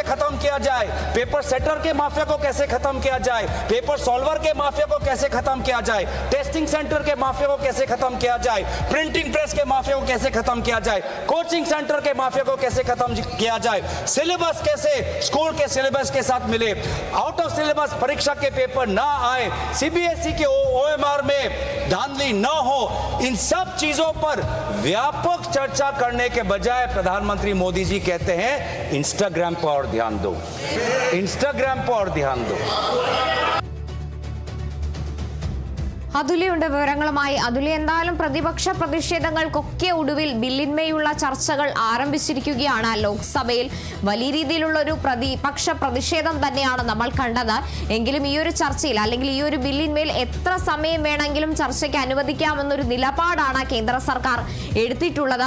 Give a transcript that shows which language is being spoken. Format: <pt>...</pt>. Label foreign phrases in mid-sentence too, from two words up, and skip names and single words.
<hi>खत्म किया जाए,</hi> <en>paper setter</en> <hi>के माफिया को कैसे खत्म किया जाए,</hi> <en>paper solver</en> <hi>के माफिया को कैसे खत्म किया जाए,</hi> <en>testing center</en> <hi>के माफिया को कैसे खत्म किया जाए,</hi> <en>printing press</en> <hi>के माफिया को कैसे खत्म किया जाए,</hi> <en>coaching center</en> <hi>के माफिया को कैसे खत्म किया जाए, सिलेबस कैसे स्कूल के सिलेबस के साथ मिले,</hi> <en>out of syllabus</en> <hi>परीक्षा के पेपर ना आए, सीबीएसई के ओएमआर में धांधली न हो. इन सब चीजों पर व्यापक चर्चा करने के बजाय प्रधानमंत्री मोदी जी कहते हैं इंस्टाग्राम पर और ध्यान दो, इंस्टाग्राम पर और ध्यान दो.</hi> <ml>അതുല്യുണ്ട് വിവരങ്ങളുമായി. അതുല്യ, എന്തായാലും പ്രതിപക്ഷ പ്രതിഷേധങ്ങൾക്കൊക്കെ ഒടുവിൽ ബില്ലിന്മേലുള്ള ചർച്ചകൾ ആരംഭിച്ചിരിക്കുകയാണ്. ലോക്സഭയിൽ വലിയ രീതിയിലുള്ള ഒരു പ്രതിപക്ഷ പ്രതിഷേധം തന്നെയാണ് നമ്മൾ കണ്ടത്. എങ്കിലും ഈ ഒരു ചർച്ചയിൽ അല്ലെങ്കിൽ ഈ ഒരു ബില്ലിന്മേൽ എത്ര സമയം വേണമെങ്കിലും ചർച്ചയ്ക്ക് അനുവദിക്കാമെന്നൊരു നിലപാടാണ് കേന്ദ്ര സർക്കാർ എടുത്തിട്ടുള്ളത്.</ml>